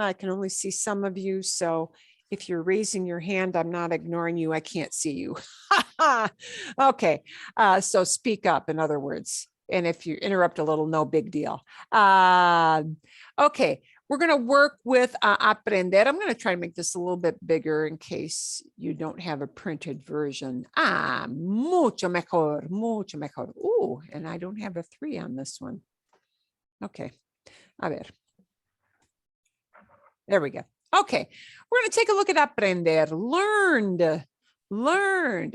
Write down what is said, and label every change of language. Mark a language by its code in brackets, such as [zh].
[en] I can only see some of you. So if you're raising your hand, I'm not ignoring you. I can't see you. Okay. So speak up, in other words. And if you interrupt a little, no big deal. Okay. We're going to work with aprender. I'm going to try to make this a little bit bigger in case you don't have a printed version. [es] Mucho mejor, mucho mejor. [en] Ooh, and I don't have a 3 on this one. Okay, [es] a ver. [en] There we go. Okay, we're going to take a look at aprender. Learned.